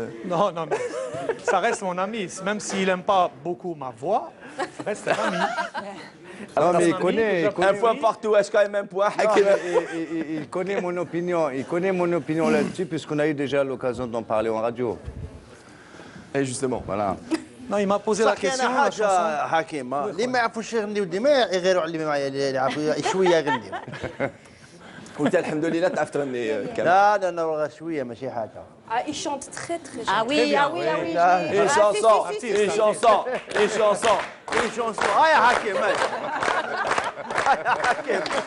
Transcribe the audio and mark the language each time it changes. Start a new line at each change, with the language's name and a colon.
French: Non, non, mais ça reste mon ami. Même s'il n'aime pas beaucoup ma voix, ça reste un ami. Non, mais il connaît. Un point partout, HK même point. Hakim. Il connaît mon opinion. Il connaît mon opinion là-dessus, puisqu'on a eu déjà l'occasion d'en parler en radio. Et justement. Voilà. Non, il m'a posé la
Arabic: صح كاين
French: question. La chanson.
Arabic: حاجه حكيم اللي ما يعرفوش يغنيو ديما يغيروا على اللي معايا اللي يعرفوا شويه يغنيو. قلت الحمد لله تعرف تغني كامل. لا لا لا شويه ماشي حاجه.
French: Ah, il chante très très Ah bien. oui, ah oui, ah oui. Une chanson, une chanson, une chanson.
Arabic: اي شونسون هاي حكيم هاي حكيم.